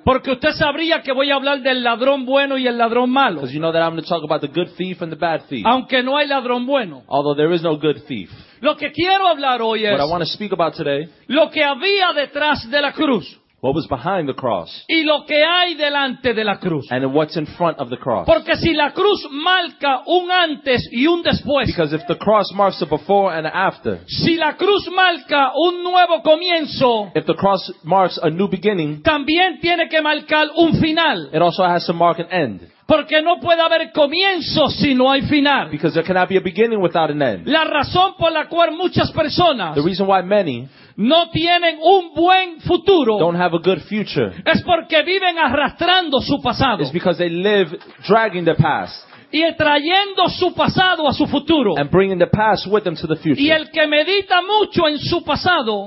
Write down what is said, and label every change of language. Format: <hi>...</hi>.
<es>Porque usted sabría que voy a hablar del ladrón bueno y el ladrón malo.</es> <en>Because you know that I'm going to talk about the good thief and the bad thief.</en> <es>Aunque no hay ladrón bueno.</es> <en>Although there is no good thief.</en> <es>Lo que quiero hablar hoy es.</es> <en>What I want to speak about today.</en> <es>Lo que había detrás de la cruz.</es> <en>What was behind the cross?</en> <es>Y lo que hay delante de la cruz.</es> <en>And what's in front of the cross?</en> <es>Porque si la cruz marca un antes y un después.</es> <en>Because if the cross marks a before and after.</en> <es>Si la cruz marca un nuevo comienzo.</es> <en>If the cross marks a new beginning.</en> <es>También tiene que marcar un final.</es> <en>It also has to mark an end.</en> <es>Porque no puede haber comienzo si no hay final.</es> <en>Because there cannot be a beginning without an end.</en> <es>La razón por la cual muchas personas.</es> <en>The reason why many.</en> <es>No tienen un buen futuro.</es> <en>Don't have a good future.</en> <es>Es porque viven arrastrando su pasado.</es> <en>It's because they live dragging their past.</en> <es>Y trayendo su pasado a su futuro.</es> <en>And bringing the past with them to the future.</en> <es>Y el que medita mucho en su pasado.</es>